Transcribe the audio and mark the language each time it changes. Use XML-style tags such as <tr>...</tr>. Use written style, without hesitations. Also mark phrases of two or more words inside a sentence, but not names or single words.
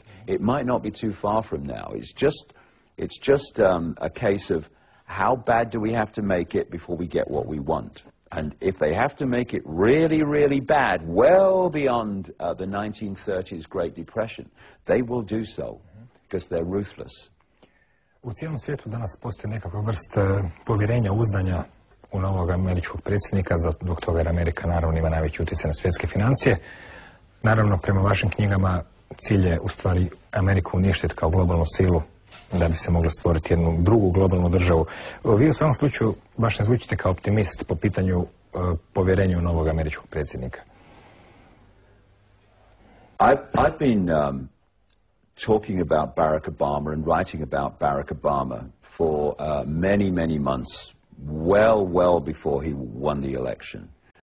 <en>It might not be too far from now. It's just a case of how bad do we have to make it before we get what we want. And if they have to make it really, really bad, well beyond the 1930s Great Depression, they will do so, because they're ruthless.</en> <hr>U cijelom svijetu danas postoji nekakva vrst povjerenja, uzdanja u novog američkog predsjednika, zbog toga jer Amerika naravno ima najveći utjecaj na svjetske financije. Naravno, prema vašim knjigama, cilj je u stvari Ameriku uništiti kao globalnu silu, da bi se mogla stvoriti jednu drugu globalnu državu. Vi u svakom slučaju baš ne zvučite kao optimist po pitanju povjerenja u novog američkog predsjednika.</hr> <en>I've been talking about Barack Obama and writing about Barack Obama for many, many months, well before he won the election.</en>